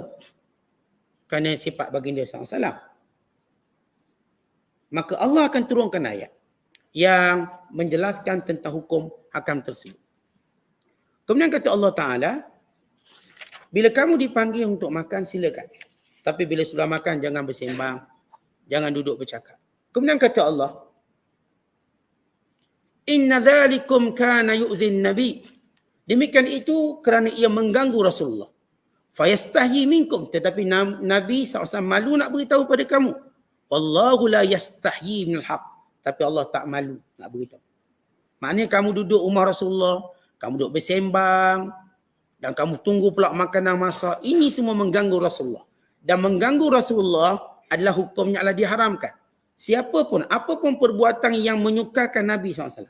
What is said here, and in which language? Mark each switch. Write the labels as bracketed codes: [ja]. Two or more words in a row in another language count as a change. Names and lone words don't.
[ms] Kerana sifat baginda SAW. Maka Allah akan turunkan ayat yang menjelaskan tentang hukum hakam tersebut. Kemudian kata Allah Ta'ala, bila kamu dipanggil untuk makan, silakan. Tapi bila sudah makan, jangan bersembang. Jangan duduk bercakap. Kemudian kata Allah, [ar] إن ذلكم كان يؤذي النبي. [ms] Demikian itu kerana ia mengganggu Rasulullah. [ar] فيستحيي منكم. [ms] Tetapi Nabi SAW malu nak beritahu pada kamu. [ar] والله لا يستحيي من الحق. [ms] Tapi Allah tak malu nak beritahu. Maknanya kamu duduk rumah Rasulullah, kamu duduk bersembang, dan kamu tunggu pula makanan masak. Ini semua mengganggu Rasulullah. Dan mengganggu Rasulullah adalah hukumnya adalah diharamkan. Siapapun, apapun perbuatan yang menyukakan Nabi SAW.